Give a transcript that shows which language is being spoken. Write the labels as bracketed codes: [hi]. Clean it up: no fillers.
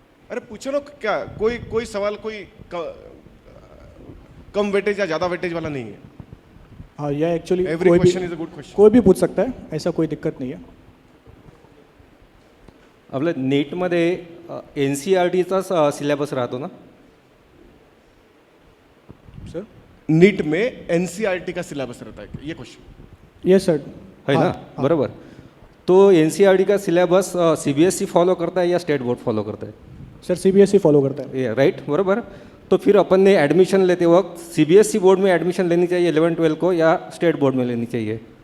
[hi] अरे पूछो ना, क्या कोई सवाल कोई कम वेटेज या ज्यादा वेटेज वाला नहीं है। हाँ, यह actually [en] Every question is a good question. [hi] कोई भी पूछ सकता है, ऐसा कोई दिक्कत नहीं है। [mr] आपल्या नीटमध्ये एन सी आर टीचाच सिलेबस राहतो ना? [hi] सर नीट में एनसीईआरटी का सिलेबस रहता है, ये क्वेश्चन [en] Yes sir. [hi] है ना, [mr] बरोबर। [hi] तो एन सी आर टी का syllabus C B S E follow करता है या स्टेट बोर्ड फॉलो करता है? सर CBSE फॉलो करता है। ये राइट, [mr] बरोबर। [hi] तो फिर अपन ने एडमिशन लेते वक्त C B S E board में एडमिशन लेनी चाहिए 11-12 को या स्टेट बोर्ड में लेनी चाहिए?